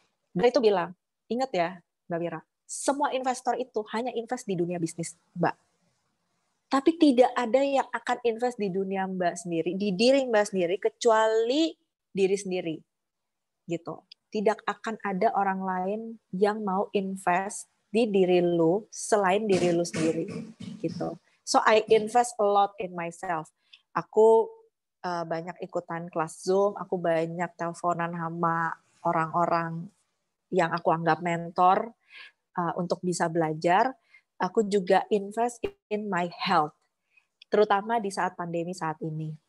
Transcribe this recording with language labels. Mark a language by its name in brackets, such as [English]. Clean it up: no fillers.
[Indonesian] Dan itu bilang, ingat ya Mbak Mira, semua investor itu hanya invest di dunia bisnis Mbak. Tapi tidak ada yang akan invest di dunia Mbak sendiri, di diri Mbak sendiri, kecuali diri sendiri. Gitu. Tidak akan ada orang lain yang mau invest di diri lu selain diri lu sendiri. Gitu. [English] So I invest a lot in myself. [Indonesian] Aku banyak ikutan kelas Zoom, aku banyak teleponan sama orang-orang yang aku anggap mentor untuk bisa belajar. Aku juga [English] invest in my health, [Indonesian] terutama di saat pandemi saat ini.